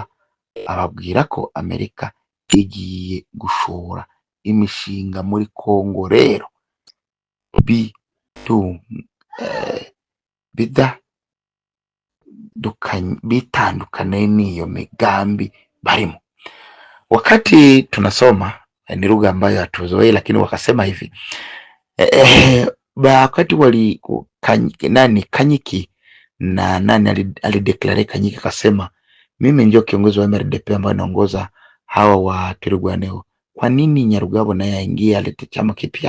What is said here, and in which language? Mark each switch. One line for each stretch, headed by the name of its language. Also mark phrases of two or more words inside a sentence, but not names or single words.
Kinyarwanda: Ababwira ko Amerika igiye gushora imishinga muri Kongo, rero bitandukane n'iyo migambi barimo.
Swahili: Wakati tunasoma ni lugha ambayo hatuzoei, lakini wakasema hivi wakati Kanyiki na nani alideklare Kanyiki akasema mimi ndio kiongozi wa MRDP ambaye naongoza hawa wa Twirwaneho, kwa nini Nyarugabo naye aingie alete chama kipya?